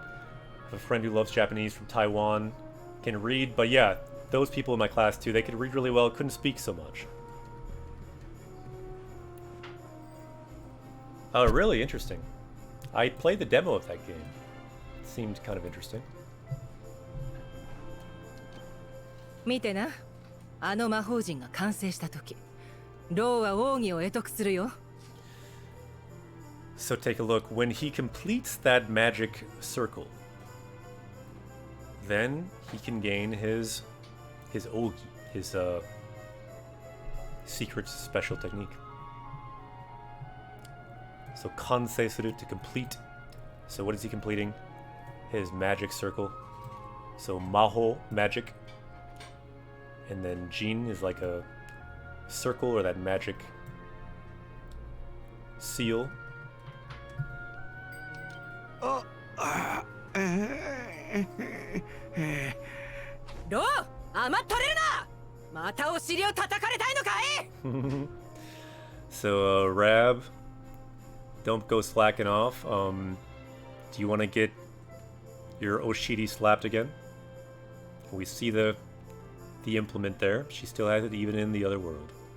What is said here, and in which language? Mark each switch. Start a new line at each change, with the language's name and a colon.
English: I have a friend who loves Japanese from Taiwan, can read, but yeah, those people in my class too, they could read really well, couldn't speak so much. Oh, really? Interesting. I played the demo of that game. It seemed kind of interesting.
Japanese: 見てな、あの魔法陣が完成した時、ローは奥義を得得するよ。
English: So take a look. When he completes that magic circle, then he can gain his ogi, his secret special technique. So kansei suru, to complete. So what is he completing? His magic circle. So maho, magic. And then jin is like a circle or that magic seal.
Japanese: ロー、甘ったれるな。またお尻を叩かれたいのかい?
English: So Rab, don't go slacking off. Do you want to get your Oshiri slapped again? We see the implement there. She still has it even in the other world.